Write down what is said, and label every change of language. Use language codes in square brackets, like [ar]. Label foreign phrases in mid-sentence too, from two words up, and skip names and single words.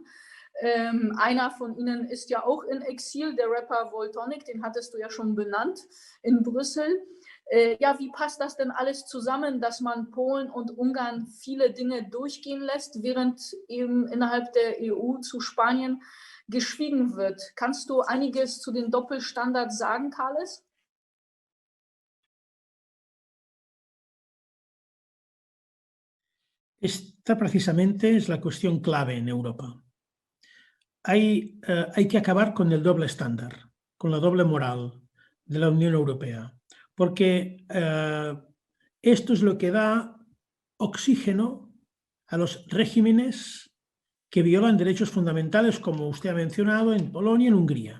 [de] Einer von ihnen ist ja auch in Exil, der Rapper Voltonic, den hattest du ja schon benannt, in Brüssel. Ja, wie passt das denn alles zusammen, dass man Polen und Ungarn viele Dinge durchgehen lässt, während eben innerhalb der EU zu Spanien geschwiegen wird? Kannst du einiges zu den Doppelstandards sagen, Carles? [es] Esta precisamente es la cuestión clave en Europa. Hay que acabar con el doble estándar, con la doble moral de la Unión Europea, porque esto es lo que da oxígeno a los regímenes que violan derechos fundamentales, como usted ha mencionado, en Polonia y en Hungría.